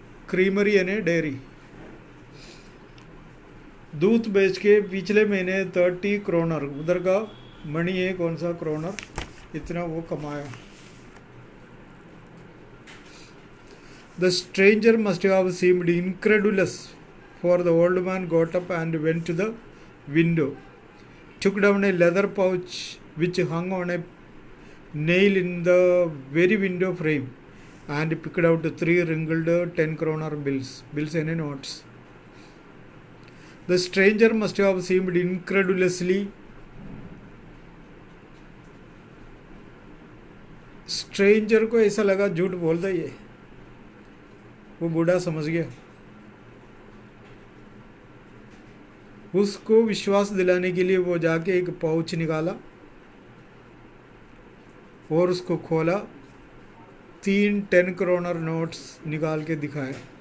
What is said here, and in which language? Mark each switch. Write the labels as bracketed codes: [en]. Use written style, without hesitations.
[hi] Creamery यानी dairy, दूध बेच के पिछले महीने 30 क्रोनर, उधर का मणि है कौन सा क्रोनर, इतना वो कमाया. [en] The stranger must have seemed incredulous, for the old man got up and went to the window, took down a leather pouch which hung on a nail in the very window frame, and picked out 3 wrinkled 10 kroner bills. Bills and notes. The stranger must have seemed incredulously. [hi] Stranger को ऐसा लगा झूठ बोलता ही है, वो बूढ़ा समझ गया. उसको विश्वास दिलाने के लिए वो जाके एक पाउच निकाला और उसको खोला, 3 10 क्रोनर नोट्स निकाल के दिखाया.